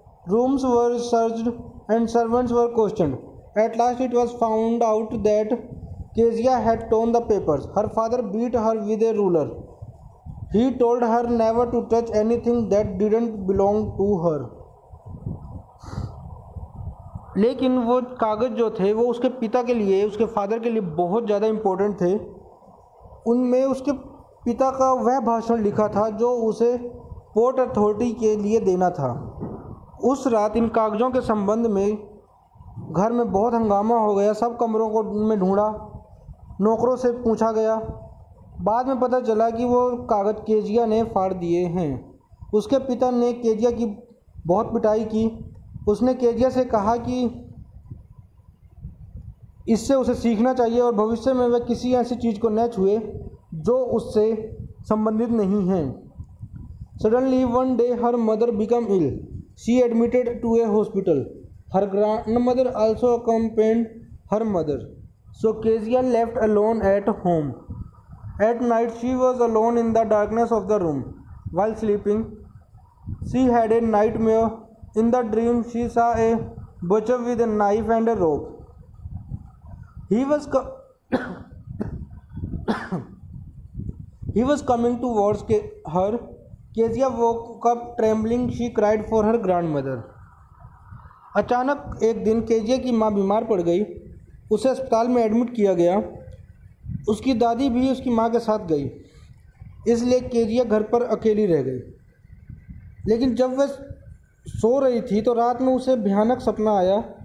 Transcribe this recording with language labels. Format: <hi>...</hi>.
<en>Rooms were searched and servants were questioned. At last it was found out that Kezia had torn the papers. Her father beat her with a ruler. He told her never to touch anything that didn't belong to her.</en> <hi>लेकिन वो कागज़ जो थे वो उसके पिता के लिए, उसके फादर के लिए बहुत ज़्यादा इम्पोर्टेंट थे। उनमें उसके पिता का वह भाषण लिखा था जो उसे पोर्ट अथॉरिटी के लिए देना था। उस रात इन कागज़ों के संबंध में घर में बहुत हंगामा हो गया। सब कमरों को में ढूंढा, नौकरों से पूछा गया। बाद में पता चला कि वो कागज़ केजिया ने फाड़ दिए हैं। उसके पिता ने केजिया की बहुत पिटाई की। उसने केजिया से कहा कि इससे उसे सीखना चाहिए और भविष्य में वह किसी ऐसी चीज़ को न छुए जो उससे संबंधित नहीं है।</hi> <en>Suddenly one day her mother became ill. She admitted to a hospital. Her grandmother also accompanied her mother. So Kezia left alone at home. At night she was alone in the darkness of the room. While sleeping, she had a nightmare. In the dream she saw a butcher with a knife and a rope. He was coming towards her. Kezia woke up trembling. She cried for her grandmother.</en> <hi>अचानक एक दिन Kezia की माँ बीमार पड़ गई। उसे अस्पताल में एडमिट किया गया। उसकी दादी भी उसकी माँ के साथ गई, इसलिए केजिया घर पर अकेली रह गई। लेकिन जब वह सो रही थी तो रात में उसे भयानक सपना आया।</hi>